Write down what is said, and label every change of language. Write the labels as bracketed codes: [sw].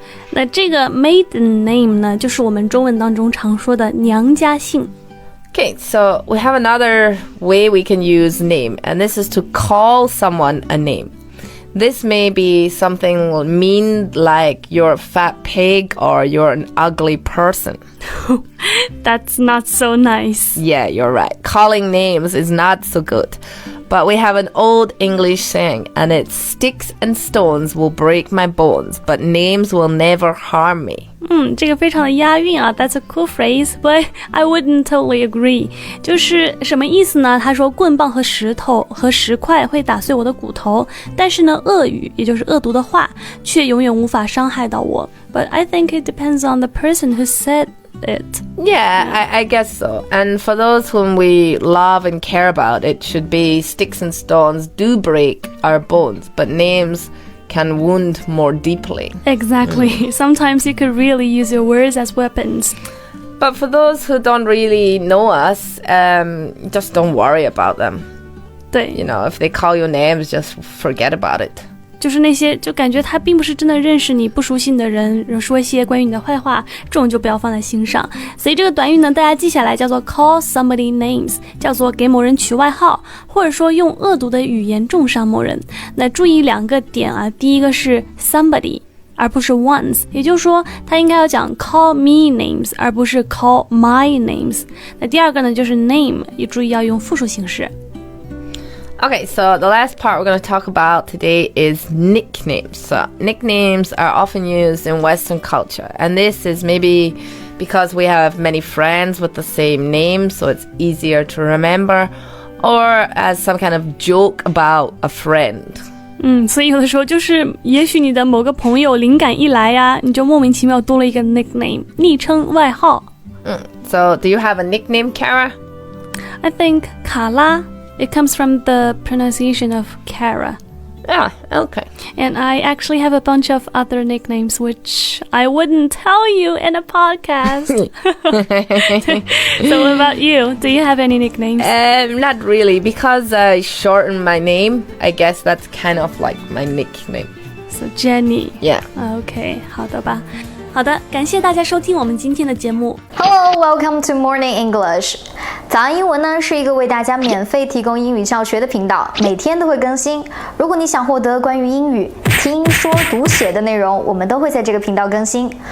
[zh] 那这个 maiden name 呢，就是我们中文当中常说的娘家姓。 [en] Okay, so we have another way we can use name, and this is to call someone a name. This may be something mean like you're a fat pig or you're an ugly person. That's not so nice. Yeah, you're right. Calling names is not so good. But we have an old English saying, and it's sticks and stones will break my bones, but names will never harm me. [zh] 这个非常的押韵啊 [en] That's a cool phrase, but I wouldn't totally agree. [zh] 就是什么意思呢？他说棍棒和石头和石块会打碎我的骨头，但是呢，恶语也就是恶毒的话，却永远无法伤害到我。 [en] But I think it depends on the person who said it. Yeah, I guess so. And for those whom we love and care about, it should be sticks and stones do break our bones, but names can wound more deeply. Exactly. Sometimes you could really use your words as weapons. But for those who don't really know us, just don't worry about them. [zh] 对 [en] You know, if they call you names, just forget about it. [zh] 就是那些就感觉他并不是真的认识你不熟悉你的人说一些关于你的坏话，这种就不要放在心上。所以这个短语呢，大家记下来叫做 call somebody names， 叫做给某人取外号，或者说用恶毒的语言重伤某人。那注意2个点啊，第一个是 somebody 而不是 ones， 也就是说他应该要讲 call me names 而不是 call my names。那第二个呢就是 name， 也注意要用复数形式。 [en] Okay, so the last part we're going to talk about today is nicknames. So nicknames are often used in Western culture, and this is maybe because we have many friends with the same name, so it's easier to remember, or as some kind of joke about a friend. [zh] 所以有的时候就是也许你的某个朋友灵感一来呀，你就莫名其妙多了一个 nickname 昵称外号。 [en] So do you have a nickname, Kara? I think 卡拉 It comes from the pronunciation of Kara. Yeah, okay. And I actually have a bunch of other nicknames which I wouldn't tell you in a podcast. So what about you? Do you have any nicknames? Not really, because I shortened my name. I guess that's kind of like my nickname. So Jenny. Yeah. [zh] Okay, 好的吧。好的，感谢大家收听我们今天的节目。 [en] Hello, welcome to Morning English. [zh] 早安英文呢是一个为大家免费提供英语教学的频道，每天都会更新。如果你想获得关于英语听说读写的内容，我们都会在这个频道更新。